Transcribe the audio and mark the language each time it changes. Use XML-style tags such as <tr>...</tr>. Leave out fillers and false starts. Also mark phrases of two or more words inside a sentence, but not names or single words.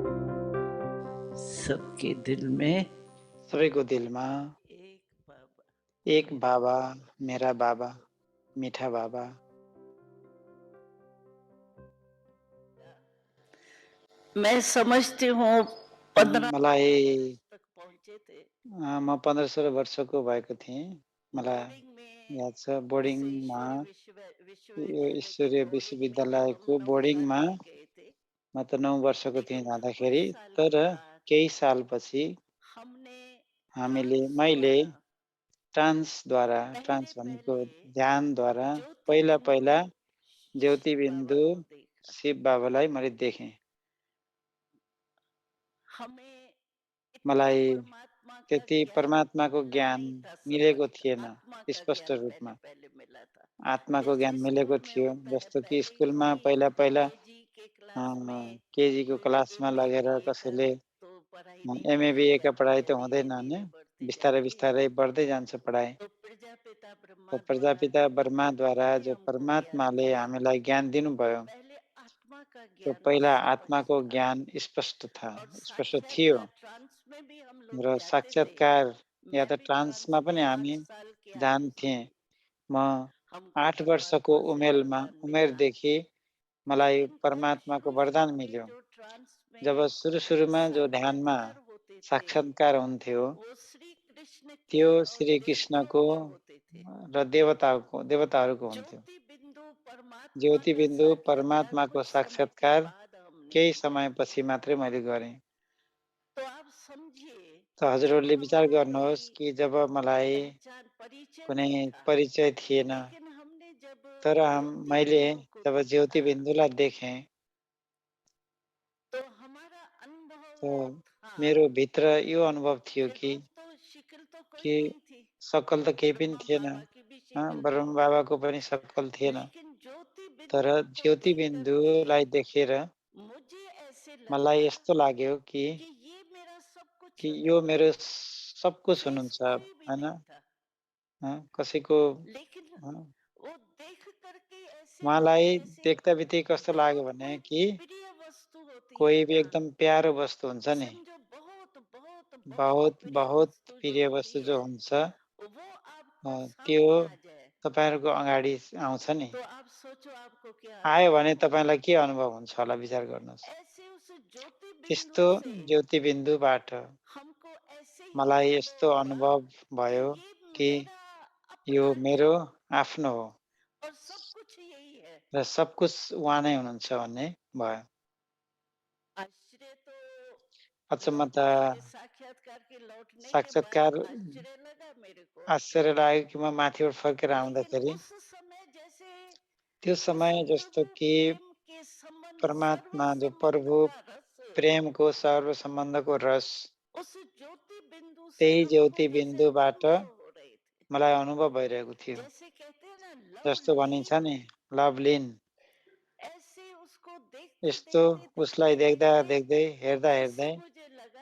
<hi>सबके दिल में</hi> <ne>सबैको दिलमा</ne> <hi>एक बाबा एक बाबा, मेरा बाबा, मीठा बाबा। मैं समझती हूँ 15</hi> <ne>मलाई</ne> <hi>वर्ष तक पहुंचे थे</hi> <ne>म 15-16 वर्षको भएको थिएँ। मलाई</ne> <hi>बोर्डिंग में</hi> <ne>याद छ</ne> <hi>इस</hi> <ne>बोर्डिङमा यो</ne> <hi>विश्वविद्यालय के</hi> <ne>ईश्वरीय</ne> <hi>बोर्डिंग में तो हम</hi> <ne>विश्वविद्यालयको</ne> <hi>9 साल</hi> <ne>बोर्डिङमा</ne> <hi>के गए थे</hi> <ne>म त 9 वर्षको थिएँ</ne> <hi>लेकिन कुछ</hi> <ne>जाँदाखेरि,</ne> <hi>साल के</hi> <ne>तर</ne> <hi>बाद</hi> <ne>केही सालपछि</ne> <hi>हमने ट्रांस</hi> <ne>मैले</ne> <hi>द्वारा</hi> <ne>ट्रान्सद्वारा,</ne> <hi>पहले</hi> <ne>ट्रान्स भनेको</ne> <hi>पहले</hi> <ne>ध्यानद्वारा</ne> <hi>ज्योति बिंदु</hi> <ne>पहिला ज्योति</ne> <hi>शिव बाबा</hi> <ne>बिन्दु</ne> <hi>को देखा</hi> <ne>शिव बाबालाई मैले देखेँ।</ne> <hi>हमें इतना</hi> <ne>मलाई</ne> <hi>परमात्मा का</hi> <ne>त्यति</ne> <hi>ज्ञान</hi> <ne>परमात्माको</ne> <hi>मिला</hi> <ne>ज्ञान</ne> <hi>नहीं था</hi> <ne>मिलेको</ne> <hi>स्पष्ट</hi> <ne>थिएन</ne> <hi>आत्मा का</hi> <ne>स्पष्ट</ne> <hi>ज्ञान पहले</hi> <ne>रूपमा।</ne> <hi>पहले मिला था</hi> <ne>आत्माको</ne> <hi>जैसे</hi> <ne>ज्ञान मिलेको</ne> <hi>स्कूल में</hi> <ne>थियो,</ne> <hi>होता है</hi> <ne>जस्तो कि</ne> <hi>पहले ही</hi> <ne>स्कुलमा</ne> <hi>कोई</hi> <ne>पहिला</ne> <hi>केजी के क्लास में</hi> <ne>केजीको</ne> <hi>कोई</hi> <ne>क्लासमा</ne> <hi>एमए</hi> <ne>लगेर</ne> <hi>बीए कर</hi> <ne>कसैले</ne> <hi>तो पढ़ाई नहीं</hi> <ne>एमए</ne> <hi>बढ़ती</hi> <ne>बीएका</ne> <hi>जाती</hi> <ne>पढाइ</ne> <hi>है</hi> <ne>त</ne> <hi>धीरे</hi> <ne>हुँदैन</ne> <hi>धीरे</hi> <ne>नि,</ne> <hi>बढ़ती</hi> <ne>बिस्तारै</ne> <hi>जाती है</hi> <ne>बिस्तारै बढ्दै जान्छ पढाइ।</ne> <hi>तो प्रजापिता</hi> <ne>तो</ne> <hi>ब्रह्मा द्वारा</hi> <ne>प्रजापिता</ne> <hi>जो</hi> <ne>ब्रह्माद्वारा</ne> <hi>परमात्मा ने</hi> <ne>जो</ne> <hi>हमको ज्ञान</hi> <ne>परमात्माले</ne> <hi>दिया</hi> <ne>हामीलाई ज्ञान दिनुभयो,</ne> <hi>पहले आत्मा का</hi> <ne>त्यो</ne> <hi>ज्ञान</hi> <ne>पहिला</ne> <hi>स्पष्ट</hi> <ne>आत्माको</ne> <hi>था</hi> <ne>ज्ञान स्पष्ट</ne> <hi>और</hi> <ne>थियो।</ne> <hi>साक्षात्कार ट्रांस में भी हम लोग</hi> <ne>र</ne> <hi>जाते थे</hi> <ne>साक्षात्कार या</ne> <hi>मैं</hi> <ne>त</ne> <hi>भी</hi> <ne>ट्रान्समा</ne> <hi>ट्रांस में</hi> <ne>पनि</ne> <hi>8</hi> <ne>हामी</ne> <hi>साल की आयु</hi> <ne>जान्थेँ।</ne> <hi>से</hi> <ne>म</ne> <hi>हमको</hi> <ne>8 वर्षको</ne> <hi>परमात्मा से वरदान मिला</hi> <ne>उमेरदेखि मलाई</ne> <hi>लेकिन फिर</hi> <ne>परमात्माको</ne> <hi>शुरू</hi> <ne>वरदान</ne> <hi>शुरू में</hi> <ne>मिल्यो।</ne> <hi>जो ट्रांस</hi> <ne>जब</ne> <hi>में</hi> <ne>सुरु-सुरुमा जो ध्यानमा</ne> <hi>साक्षात्कार होते थे</hi> <ne>साक्षात्कार हुन्थ्यो,</ne> <hi>वो श्री कृष्ण के</hi> <ne>त्यो</ne> <hi>और</hi> <ne>श्री</ne> <hi>देवताओं</hi> <ne>कृष्णको</ne> <hi>के होते थे</hi> <ne>र देवताहरूको हुन्थ्यो।</ne> <hi>ज्योति बिंदु परमात्मा</hi> <ne>ज्योति</ne> <hi>का</hi> <ne>बिन्दु</ne> <hi>साक्षात्कार</hi> <ne>परमात्माको</ne> <hi>कुछ समय के</hi> <ne>साक्षात्कार</ne> <hi>बाद हमने</hi> <ne>केही</ne> <hi>किया</hi> <ne>समयपछि मात्रै मैले गरेँ।</ne> <hi>तो आप समझिए</hi> <ne>त</ne> <hi>जब</hi> <ne>हजुरहरूले विचार</ne> <hi>हमको</hi> <ne>गर्नुहोस्</ne> <hi>कोई</hi> <ne>कि जब मलाई</ne> <hi>पहचान परिचय</hi> <ne>कुनै</ne> <hi>नहीं था</hi> <ne>परिचय थिएन,</ne> <hi>लेकिन हमने जब</hi> <ne>तर</ne> <hi>ज्योति</hi> <ne>मैले</ne> <hi>बिंदु को</hi> <ne>जब</ne> <hi>देखा</hi> <ne>ज्योति बिन्दुलाई देखेँ,</ne> <hi>तो हमारा</hi> <ne>त</ne> <hi>अनुभव था</hi> <ne>मेरो भित्र यो अनुभव थियो</ne> <hi>कि दोस्तों शिकल तो कोई</hi> <ne>कि</ne> <hi>नहीं थी</hi> <ne>सक्कल त केही पनि</ne> <hi>ब्रह्मा</hi> <ne>थिएन।</ne> <hi>बाबा की भी शिकल नहीं</hi> <ne>ब्रह्म</ne> <hi>थी</hi> <ne>बाबाको पनि सक्कल थिएन।</ne> <hi>लेकिन ज्योति</hi> <ne>तर</ne> <hi>बिंदु को</hi> <ne>ज्योति</ne> <hi>देख करके</hi> <ne>बिन्दुलाई देखेर</ne> <hi>मुझे ऐसे</hi> <ne>मलाई</ne> <hi>लगा</hi> <ne>यस्तो लाग्यो</ne> <hi>कि ये मेरा सब कुछ</hi> <ne>कि</ne> <hi>है</hi> <ne>यो मेरो सब कुछ</ne> <hi>शेष</hi> <ne>हुनुहुन्छ,</ne> <hi>कोई भी</hi> <ne>हैन?</ne> <hi>नहीं था</hi> <ne>कसैको</ne> <hi>लेकिन अ, वो देख करके ऐसे लगा</hi> <ne>उहाँलाई</ne> <hi>जैसे</hi> <ne>देख्दाबित्तिकै कस्तो लाग्यो</ne> <hi>बहुत</hi> <ne>भने</ne> <hi>कोई</hi> <ne>कि</ne> <hi>प्रिय वस्तु होती है</hi> <ne>कोही भी</ne> <hi>ना</hi> <ne>एकदम प्यारो वस्तु हुन्छ नि,</ne> <hi>समझो बहुत बहुत बहुत</hi> <ne>बहुत</ne> <hi>प्रिय</hi> <ne>बहुत</ne> <hi>वस्तु जो</hi> <ne>प्रिय</ne> <hi>होती</hi> <ne>वस्तु जो</ne> <hi>है</hi> <ne>हुन्छ,</ne> <hi>वो आपको</hi> <ne>त्यो</ne> <hi>सामने आ जाए</hi> <ne>तपाईँहरूको अगाडि आउँछ नि।</ne> <hi>तो आप सोचो आपको क्या</hi> <ne>आयो</ne> <hi>अनुभव</hi> <ne>भने</ne> <hi>होगा</hi> <ne>तपाईँलाई के अनुभव हुन्छ होला विचार गर्नुहोस्।</ne> <hi>ऐसे उस ज्योति बिंदु</hi> <ne>त्यस्तो</ne> <hi>से</hi> <ne>ज्योति बिन्दुबाट</ne> <hi>हमको ऐसे ही</hi> <ne>मलाई</ne> <hi>अनुभव</hi> <ne>यस्तो</ne> <hi>हुआ</hi> <ne>अनुभव</ne> <hi>कि</hi> <ne>भयो</ne> <hi>ये</hi> <ne>कि</ne> <hi>मेरा</hi> <ne>यो</ne> <hi>अपना है</hi> <ne>मेरो आफ्नो हो</ne> <hi>और सब कुछ यही है</hi> <ne>र सब कुछ उहाँ नै हुनुहुन्छ भन्ने भयो।</ne> <hi>आश्चर्य तो</hi> <ne>अचम्म त</ne> <hi>लौटने के साक्षात्कार के लौटने के बाद</hi> <ne>साक्षात्कार</ne> <hi>आश्चर्य लगा मेरे को</hi> <ne>आश्चर्य लाग्यो कि म माथिबाट फर्केर</ne> <hi>लेकिन</hi> <ne>आउँदाखेरि</ne> <hi>उस समय जैसे</hi> <ne>त्यो</ne> <hi>उस</hi> <ne>समय जस्तो</ne> <hi>दिव्य</hi> <ne>कि</ne> <hi>प्रेम के संबंध सर्व</hi> <ne>परमात्मा जो</ne> <hi>संबंध</hi> <ne>प्रभु</ne> <hi>का रस</hi> <ne>प्रेमको सर्व सम्बन्धको रस</ne> <hi>उस ज्योति बिंदु से</hi> <ne>त्यही</ne> <hi>हमको</hi> <ne>ज्योति</ne> <hi>जैसे</hi> <ne>बिन्दुबाट</ne> <hi>अनुभव हो रहे थे</hi> <ne>मलाई अनुभव भइरहेको थियो।</ne> <hi>जैसे कहते हैं ना</hi> <ne>जस्तो भनिन्छ</ne> <hi>लवलीन</hi> <ne>नि लभलिन,</ne> <hi>ऐसे उसको देखते</hi> <ne>यस्तो</ne> <hi>देखते</hi> <ne>उसलाई</ne> <hi>देखते</hi> <ne>देख्दा</ne> <hi>देखते</hi> <ne>देख्दै हेर्दा</ne> <hi>ऐसे</hi> <ne>हेर्दै</ne> <hi>मुझे लगा</hi>